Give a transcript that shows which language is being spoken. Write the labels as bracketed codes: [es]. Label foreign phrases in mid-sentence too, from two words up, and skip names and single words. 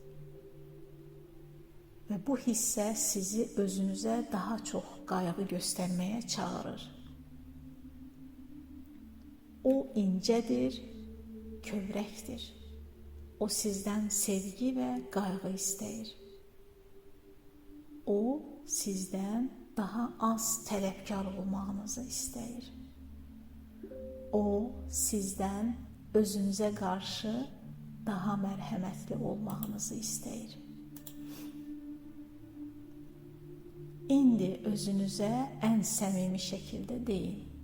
[tr] Ve bu hisse sizi özünüze daha çok qayğı göstermeye çağırır. [az] O incedir, kövrəkdir. O sizden sevgi ve qayğı istəyir. O sizdən daha az tələbkar olmağınızı istəyir. O sizdən özünüzə qarşı daha mərhəmətli olmağınızı istəyir. İndi özünüzə ən səmimi şəkildə deyin.